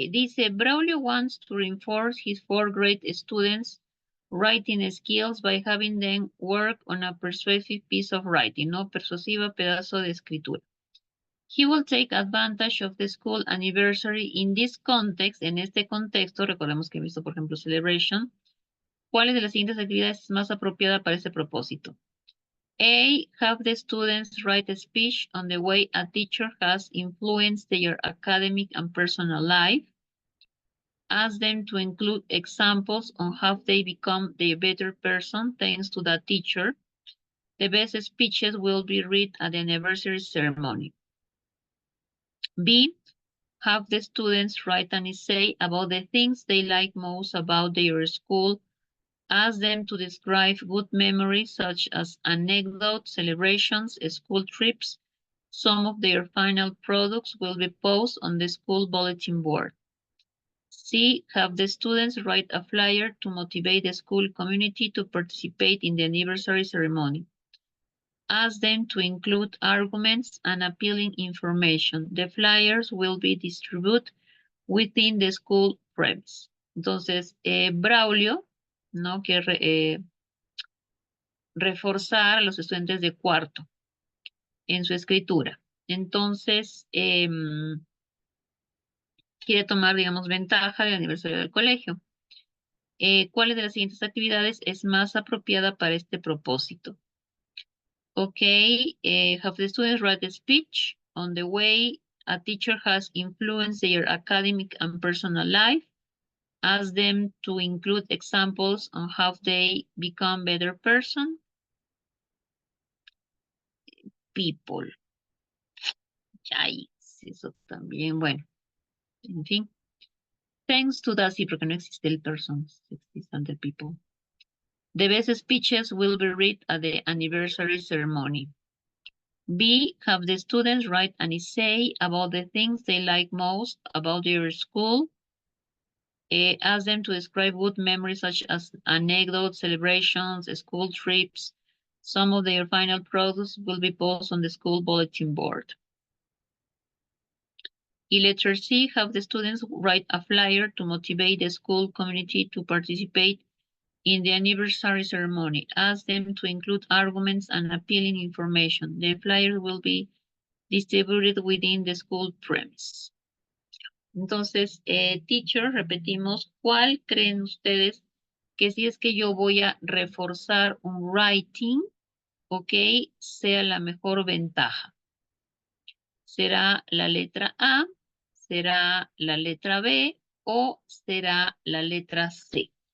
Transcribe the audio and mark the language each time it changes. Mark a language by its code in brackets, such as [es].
[en] Dice, Braulio wants to reinforce his fourth grade students' writing skills by having them work on a persuasive piece of writing, [es] no persuasiva pedazo de escritura. [en] He will take advantage of the school anniversary in this context. [es] En este contexto, recordemos que he visto, por ejemplo, celebration. ¿Cuáles de las siguientes actividades es más apropiada para este propósito? [en] A, have the students write a speech on the way a teacher has influenced their academic and personal life. Ask them to include examples on how they become the better person thanks to that teacher. The best speeches will be read at the anniversary ceremony. B, have the students write an essay about the things they like most about their school. Ask them to describe good memories such as anecdotes, celebrations, school trips. Some of their final products will be posted on the school bulletin board. C, have the students write a flyer to motivate the school community to participate in the anniversary ceremony. Ask them to include arguments and appealing information. The flyers will be distributed within the school premise. [es] Entonces, Braulio, ¿no? Quiere reforzar a los estudiantes de cuarto en su escritura. Entonces, quiere tomar, digamos, ventaja del aniversario del colegio. ¿Cuáles de las siguientes actividades es más apropiada para este propósito? [en] Okay, have the students write a speech on the way a teacher has influenced their academic and personal life. Ask them to include examples on how they become better person. People. [es] Yikes, eso también, bueno, en fin. Thanks to that, sí, porque no existe el person, existen [en] the people. The best speeches will be read at the anniversary ceremony. B, have the students write an essay about the things they like most about their school. Ask them to describe good memories such as anecdotes, celebrations, school trips. Some of their final products will be posted on the school bulletin board. In letter C, have the students write a flyer to motivate the school community to participate in the anniversary ceremony. Ask them to include arguments and appealing information. The flyer will be distributed within the school premise. [es] Entonces, teacher, repetimos, ¿cuál creen ustedes que si es que yo voy a reforzar un writing, ok, sea la mejor ventaja? ¿Será la letra A, será la letra B o será la letra C?